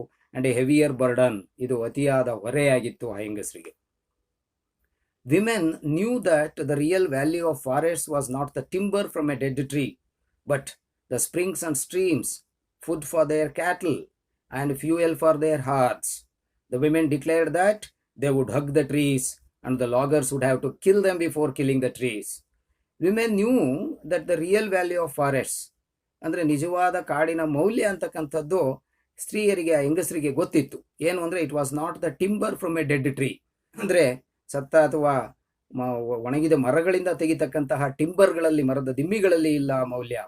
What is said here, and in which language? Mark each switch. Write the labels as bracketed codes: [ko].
[en] and a heavier burden, [kn] ಇದು ಅತಿಯಾದ ಹೊರೆಯಾಗಿತ್ತು ಆ ಹೆಂಗಸರಿಗೆ. Women knew that the real value of forest was not the timber from A dead tree, but the springs and streams, food for there cattle and fuel for there arts. [en] The women declared that they would hug the trees and the loggers would have to kill them before killing the trees. Women knew that the real value of forests, [kn] ಅಂದರೆ ನಿಜವಾದ ಕಾಡಿನ ಮೌಲ್ಯ ಅಂತಕ್ಕಂಥದ್ದು ಸ್ತ್ರೀಯರಿಗೆ ಹೆಂಗಸರಿಗೆ ಗೊತ್ತಿತ್ತು. ಏನು ಅಂದರೆ [en] it was not the timber from a dead tree, [kn] ಅಂದರೆ ಸತ್ತ ಅಥವಾ ಒಣಗಿದ ಮರಗಳಿಂದ ತೆಗಿತಕ್ಕಂತಹ ಟಿಂಬರ್ಗಳಲ್ಲಿ, ಮರದ ದಿಮ್ಮಿಗಳಲ್ಲಿ ಇಲ್ಲ ಮೌಲ್ಯ.